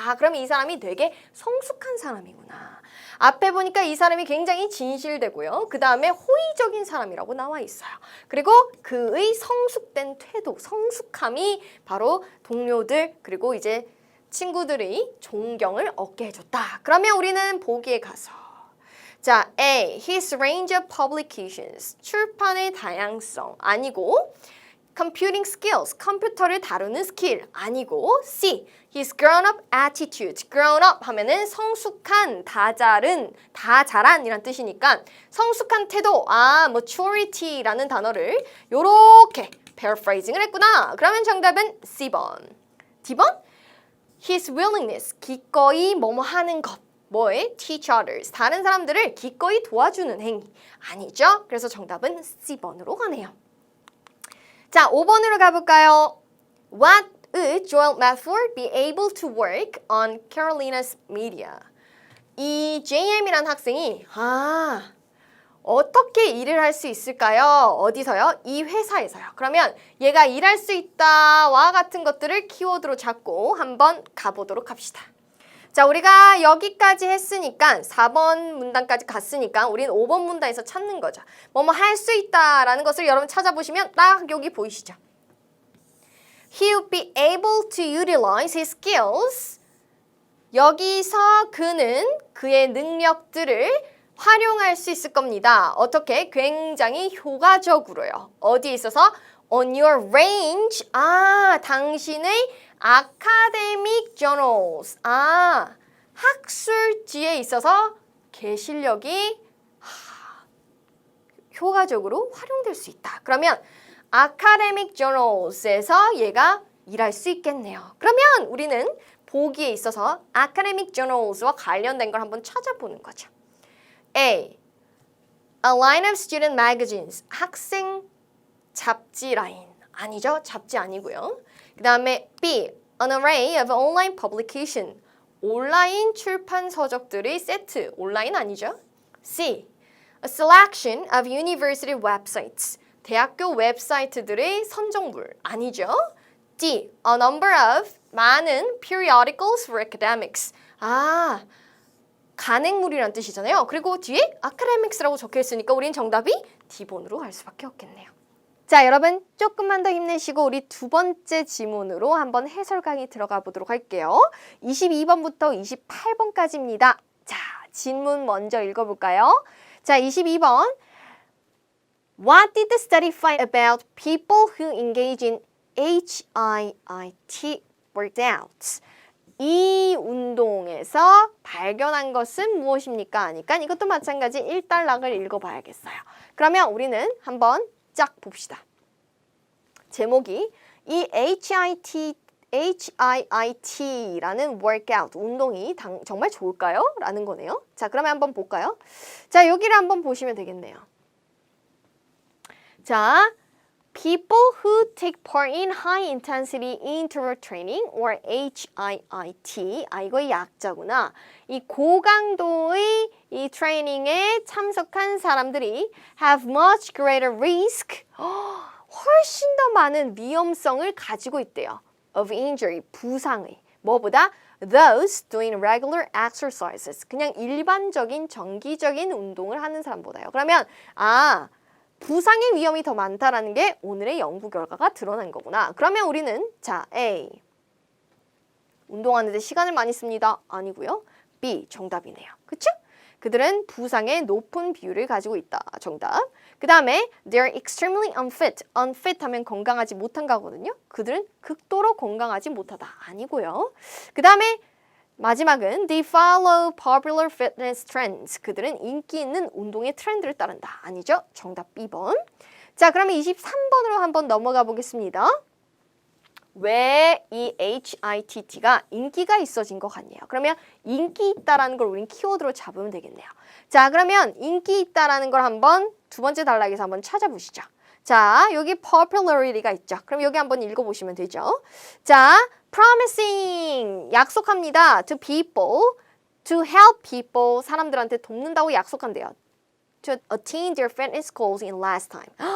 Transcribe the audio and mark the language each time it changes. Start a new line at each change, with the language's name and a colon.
Korean: 그럼 이 사람이 되게 성숙한 사람이구나. 앞에 보니까 이 사람이 굉장히 진실되고요. 그 다음에 호의적인 사람이라고 나와 있어요. 그리고 그의 성숙된 태도, 성숙함이 바로 동료들 그리고 이제 친구들의 존경을 얻게 해줬다. 그러면 우리는 보기에 가서 자, A.
English: His range of publications.
Korean: 출판의 다양성.
English: 아니고 computing skills.
Korean: 컴퓨터를 다루는 스킬. 아니고 C.
English: His grown-up attitude.
Korean: grown-up 하면은 성숙한, 다 잘한 이란 뜻이니까 성숙한 태도. maturity라는 단어를 요렇게 paraphrasing을 했구나. 그러면 정답은 C번. D번?
English: His willingness,
Korean: 기꺼이 뭐뭐 하는 것. 뭐에?
English: Teach others,
Korean: 다른 사람들을 기꺼이 도와주는 행위. 아니죠? 그래서 정답은 C번으로 가네요. 자, 5번으로 가볼까요?
English: What would Joel Matford be able to work on Carolina's media?
Korean: 이 JM이란 학생이 어떻게 일을 할 수 있을까요? 어디서요? 이 회사에서요. 그러면 얘가 일할 수 있다와 같은 것들을 키워드로 잡고 한번 가보도록 합시다. 자, 우리가 여기까지 했으니까 4번 문단까지 갔으니까 우리는 5번 문단에서 찾는 거죠. 뭐뭐 할 수 있다라는 것을 여러분 찾아보시면 딱 여기 보이시죠?
English: He would be able to utilize his skills.
Korean: 여기서 그는 그의 능력들을 활용할 수 있을 겁니다. 어떻게? 굉장히 효과적으로요. 어디에 있어서?
English: On your range. 당신의 academic journals.
Korean: 학술지에 있어서 개 실력이 효과적으로 활용될 수 있다. 그러면 academic journals에서 얘가 일할 수 있겠네요. 그러면 우리는 보기에 있어서 academic journals와 관련된 걸 한번 찾아보는 거죠. A.
English: A line of student magazines.
Korean: 학생 잡지 라인. 아니죠? 잡지 아니고요. 그 다음에 B.
English: An array of online publication.
Korean: 온라인 출판 서적들의 세트. 온라인 아니죠? C.
English: A selection of university websites.
Korean: 대학교 웹사이트들의 선정물.
English: 아니죠? D. A number of. 많은 periodicals for academics.
Korean: 간행물이란 뜻이잖아요. 그리고 뒤에 academics라고 적혀 있으니까 우린 정답이 D번으로 갈 수밖에 없겠네요. 자, 여러분 조금만 더 힘내시고 우리 두 번째 지문으로 한번 해설 강의 들어가 보도록 할게요. 22번부터 28번까지입니다. 자, 지문 먼저 읽어볼까요? 자, 22번.
English: What did the study find about people who engage in HIIT workouts?
Korean: 이 운동에서 발견한 것은 무엇입니까? 하니까 이것도 마찬가지 1단락을 읽어봐야겠어요. 그러면 우리는 한번 쫙 봅시다. 제목이 이 HIIT라는 workout, 운동이 정말 좋을까요? 라는 거네요. 자, 그러면 한번 볼까요? 자, 여기를 한번 보시면 되겠네요. 자,
English: People who take part in high intensity interval training or HIIT.
Korean: 이거 약자구나. 이 고강도의 이 트레이닝에 참석한 사람들이
English: have much greater risk.
Korean: 훨씬 더 많은 위험성을 가지고 있대요.
English: of injury, 부상의.
Korean: 뭐보다?
English: Those doing regular exercises.
Korean: 그냥 일반적인 정기적인 운동을 하는 사람보다요. 그러면 부상의 위험이 더 많다라는 게 오늘의 연구 결과가 드러난 거구나. 그러면 우리는 자, A. 운동하는데 시간을 많이 씁니다. 아니고요. B. 정답이네요. 그쵸? 그들은 부상의 높은 비율을 가지고 있다. 정답. 그 다음에
English: they're extremely unfit.
Korean: unfit 하면 건강하지 못한 거거든요. 그들은 극도로 건강하지 못하다. 아니고요. 그 다음에 마지막은
English: they follow popular fitness trends.
Korean: 그들은 인기 있는 운동의 트렌드를 따른다. 아니죠? 정답 B번. 자, 그러면 23번으로 한번 넘어가 보겠습니다. 왜 이 HITT가 인기가 있어진 것 같네요. 그러면 인기 있다라는 걸 우린 키워드로 잡으면 되겠네요. 자, 그러면 인기 있다라는 걸 한번 두 번째 단락에서 한번 찾아보시죠. 자, 여기 popularity가 있죠. 그럼 여기 한번 읽어보시면 되죠. 자, promising 약속합니다.
English: to people, to help people
Korean: 사람들한테 돕는다고 약속한대요.
English: to attain their fitness goals in less time.